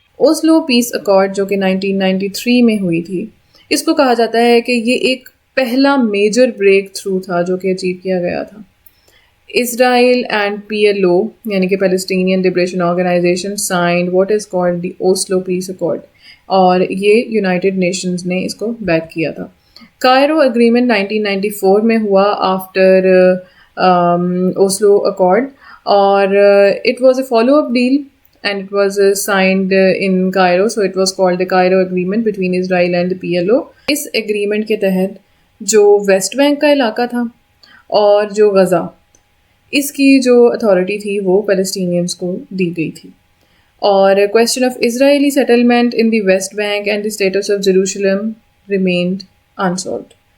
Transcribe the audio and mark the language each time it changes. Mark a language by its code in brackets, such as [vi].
[ur] Oslo پیس accord جو کہ 1993 میں ہوئی تھی، اس کو کہا جاتا ہے کہ یہ ایک پہلا میجر بریک تھرو تھا جو کہ اچیو کیا گیا تھا. اسرائیل اینڈ PLO یعنی کہ Palestinian liberation organization [en] signed what is called the Oslo peace accord, [ur] اور یہ یونائٹڈ نیشنز نے اس کو بیک کیا تھا. [en] Cairo agreement [ur] 1994 میں ہوا [en] After Oslo accord, اور it was a follow up deal and it was signed in Cairo, so it was called the Cairo Agreement between Israel and the PLO. [ur] اس agreement کے تحت جو waste bank کا علاقہ تھا اور جو غزہ، اس کی جو اتھارٹی تھی وہ پیلسٹینینس کو دی گئی تھی، اور [en] question of Israeli settlement in the West Bank and the status of Jerusalem remained unsolved.